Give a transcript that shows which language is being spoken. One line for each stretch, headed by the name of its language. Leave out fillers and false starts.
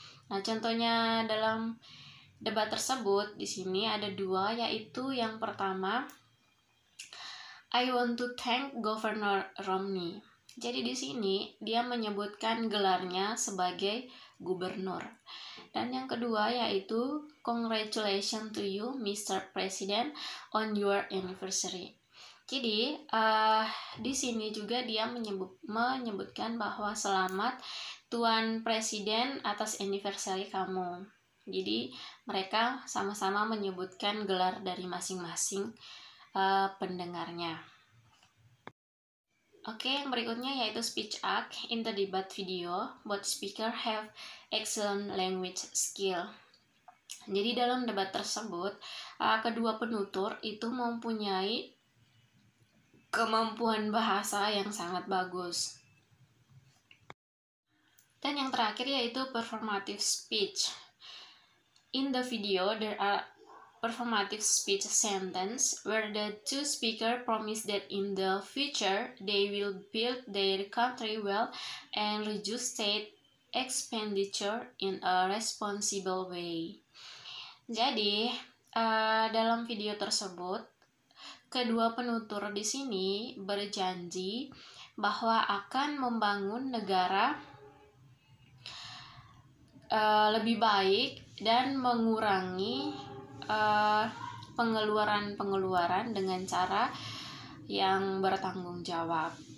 Indonesian: Nah, contohnya dalam debat tersebut di sini ada dua, yaitu yang pertama,
English: I want to thank Governor Romney.
Indonesian: Jadi di sini dia menyebutkan gelarnya sebagai gubernur. Dan yang kedua yaitu
English: congratulations to you Mr. President on your anniversary.
Indonesian: Jadi di sini juga dia menyebutkan bahwa selamat Tuan Presiden atas anniversary kamu. Jadi mereka sama-sama menyebutkan gelar dari masing-masing pendengarnya. Oke, yang berikutnya yaitu speech act.
English: In the debate video, both speaker have excellent language skill.
Indonesian: Jadi dalam debat tersebut, kedua penutur itu mempunyai kemampuan bahasa yang sangat bagus. Dan yang terakhir yaitu performative speech.
English: In the video, there are performative speech sentence where the two speakers promise that in the future they will build their country well and reduce state expenditure in a responsible way.
Indonesian: Jadi dalam video tersebut kedua penutur di sini berjanji bahwa akan membangun negara lebih baik dan mengurangi pengeluaran dengan cara yang bertanggung jawab.